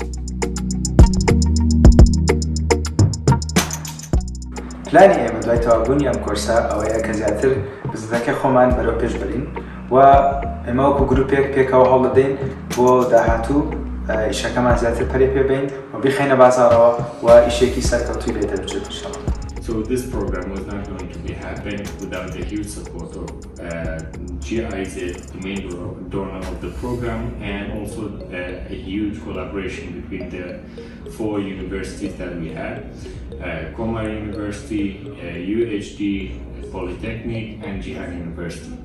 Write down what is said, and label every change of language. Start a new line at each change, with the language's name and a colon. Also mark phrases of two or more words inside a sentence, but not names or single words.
Central Kurdish: پلانی ئێمە دوای تەوابوونی ئەم کۆرسە ئەوەیە کە زیاتر بزنەکە خۆمان بەرەو پێش بەرین و ئێمە وەکو گروپێک پێکەوە هەوڵ دەدەین بۆ داهاتوو ئیشەکەمان زیاتر پەرێ پێبین و بخەینە بازارەوە و ئیشێکی سەرکەوتووی لێ دەبچێت انشاءالله.
English: So this program was not going to be happening without the huge support of GIZ, the main donor of the program, and also a huge collaboration between the 4 universities that we had, Komar University, UHD, Polytechnic, and Jihan University.